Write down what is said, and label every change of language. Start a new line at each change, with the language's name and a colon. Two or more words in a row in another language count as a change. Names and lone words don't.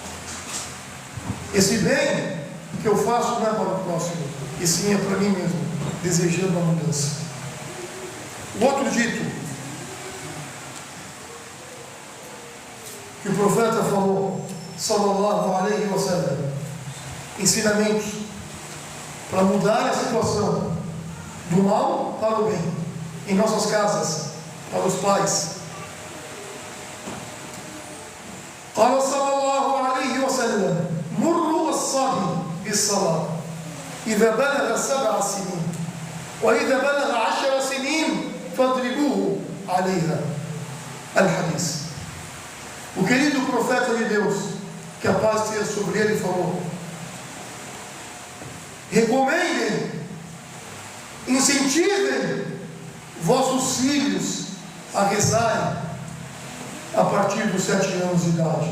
Portuguese: Esse bem que eu faço não é para o próximo, e sim é para mim mesmo. desejando a mudança. O outro dito que o profeta falou,
Arabic: صلى الله عليه وسلم,
Portuguese: ensinamentos para mudar a situação do mal para o bem, em nossas casas, para os pais.
Arabic: قال صلى الله عليه وسلم مروا الصبي بالصلاة إذا بلغ 7 سنين وإذا بلغ 10 سنين فاضربوه عليها. الحديث.
Portuguese: O querido profeta de Deus, que a paz esteja sobre ele, falou: recomendem, incentivem vossos filhos a rezarem a partir dos 7 anos de idade.